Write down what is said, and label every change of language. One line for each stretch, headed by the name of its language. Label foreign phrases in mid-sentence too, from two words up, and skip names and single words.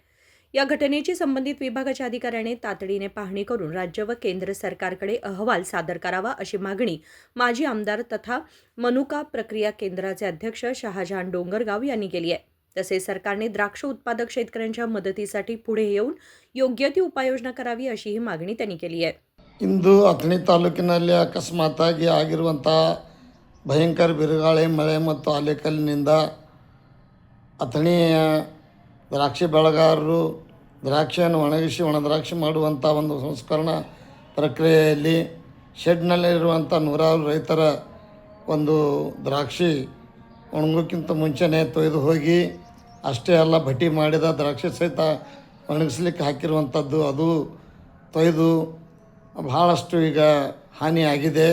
Marathi: या घटनेची संबंधित विभागाच्या अधिकाऱ्याने तातडीने पाहणी करून राज्य व केंद्र सरकारकडे अहवाल सादर करावा अशी मागणी माजी आमदार तथा मनुका प्रक्रिया केंद्राचे अध्यक्ष शहाजहान डोंगरगाव यांनी केली आहे. तसेच सरकारने द्राक्ष उत्पादक शेतकऱ्यांच्या मदतीसाठी पुढे येऊन योग्य ती उपाययोजना करावी अशीही मागणी त्यांनी केली आहे.
Kannada: ಇಂದು ಅಥಣಿ ತಾಲೂಕಿನಲ್ಲಿ ಅಕಸ್ಮಾತಾಗಿ ಆಗಿರುವಂಥ ಭಯಂಕರ ಬಿರುಗಾಳಿ ಮಳೆ ಮತ್ತು ಆಲಿಕಲ್ಲಿನಿಂದ ಅಥಣಿಯ ದ್ರಾಕ್ಷಿ ಬೆಳೆಗಾರರು ದ್ರಾಕ್ಷಿಯನ್ನು ಒಣಗಿಸಿ ಒಣದ್ರಾಕ್ಷಿ ಮಾಡುವಂಥ ಒಂದು ಸಂಸ್ಕರಣಾ ಪ್ರಕ್ರಿಯೆಯಲ್ಲಿ ಶೆಡ್ನಲ್ಲಿರುವಂಥ ನೂರಾರು ರೈತರ ಒಂದು ದ್ರಾಕ್ಷಿ ಒಣಗೋಕ್ಕಿಂತ ಮುಂಚೆನೇ ತೊಯ್ದು ಹೋಗಿ ಅಷ್ಟೇ ಅಲ್ಲ ಭಟ್ಟಿ ಮಾಡಿದ ದ್ರಾಕ್ಷಿ ಸಹಿತ ಒಣಗಿಸ್ಲಿಕ್ಕೆ ಹಾಕಿರುವಂಥದ್ದು ಅದು ತೊಯ್ದು ಭಾಳಷ್ಟು ಈಗ ಹಾನಿಯಾಗಿದೆ.